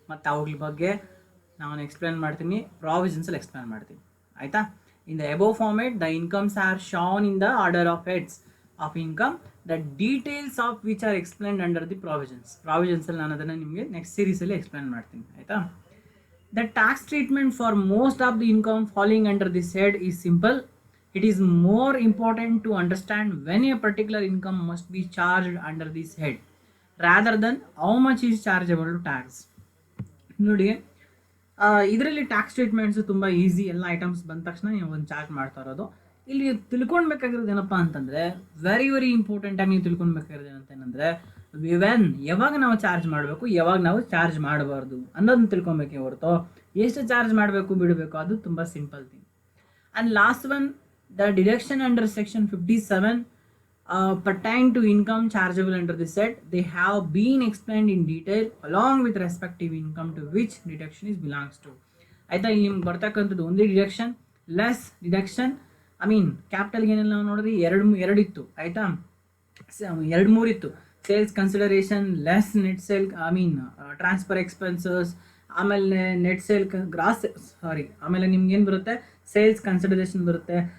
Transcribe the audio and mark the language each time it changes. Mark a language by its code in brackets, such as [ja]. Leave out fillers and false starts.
[kn] ಮತ್ತು ಅವುಗಳ ಬಗ್ಗೆ ನಾನು ಎಕ್ಸ್ಪ್ಲೇನ್ ಮಾಡ್ತೀನಿ, ಪ್ರಾವಿಷನ್ಸಲ್ಲಿ ಎಕ್ಸ್ಪ್ಲೇನ್ ಮಾಡ್ತೀನಿ. ಆಯಿತಾ? [en] in the above format the incomes are shown in the order of heads of income, the details of which are explained under the [kn] ಪ್ರಾವಿಷನ್ಸಲ್ಲಿ ನಾನು ಅದನ್ನು ನಿಮಗೆ ನೆಕ್ಸ್ಟ್ ಸೀರೀಸಲ್ಲಿ ಎಕ್ಸ್ಪ್ಲೇನ್ ಮಾಡ್ತೀನಿ. ಆಯಿತಾ? [en] The tax treatment for most of the income falling under this head is simple. It is more important to understand when a particular income must be charged under this head rather than how much is chargeable to tax. [kn] ನೋಡಿ, ಇದರಲ್ಲಿ tax treatments ತುಂಬ easy. ಎಲ್ಲ items ಬಂದ ತಕ್ಷಣ ನೀವು ಒಂದು charge ಮಾಡ್ತಾ ಇರೋದು. ಇಲ್ಲಿ ತಿಳ್ಕೊಳ್ಬೇಕಾಗಿರೋದು ಏನಪ್ಪ ಅಂತಂದರೆ, ವೆರಿ ವೆರಿ ಇಂಪಾರ್ಟೆಂಟಾಗಿ ನೀವು ತಿಳ್ಕೊಳ್ಬೇಕಾಗಿರೋದು ಏನಂತಂದರೆ, ಯಾವಾಗ ನಾವು ಚಾರ್ಜ್ ಮಾಡಬೇಕು, ಯಾವಾಗ ನಾವು ಚಾರ್ಜ್ ಮಾಡಬಾರ್ದು ಅನ್ನೋದನ್ನ ತಿಳ್ಕೊಬೇಕೆ ಹೊರತು ಎಷ್ಟು ಚಾರ್ಜ್ ಮಾಡಬೇಕು ಬಿಡಬೇಕು ಅದು ತುಂಬ simple thing. [en] And last one, the deduction under section 57 pertain to income chargeable under this set. They have been explained in detail along with respective income to which deduction is belongs to. [kn] ಆಯಿತಾ? ಇಲ್ಲಿ ನಿಮ್ಗೆ ಬರ್ತಕ್ಕಂಥದ್ದು ಒಂದೇ deduction, less deduction. ಕ್ಯಾಪಿಟಲ್ಗೆ ಏನೆಲ್ಲ ನಾವು ನೋಡಿದ್ರಿ, ಎರಡು ಇತ್ತು. ಆಯಿತಾ? 2-3 ಇತ್ತು. Sales consideration, less net sale, transfer expenses, ಆಮೇಲೆ ನೆಟ್ ಸೇಲ್ ಆಮೇಲೆ ನಿಮ್ಗೆ ಏನು ಬರುತ್ತೆ, ಸೇಲ್ಸ್ ಕನ್ಸಿಡರೇಷನ್ ಬರುತ್ತೆ.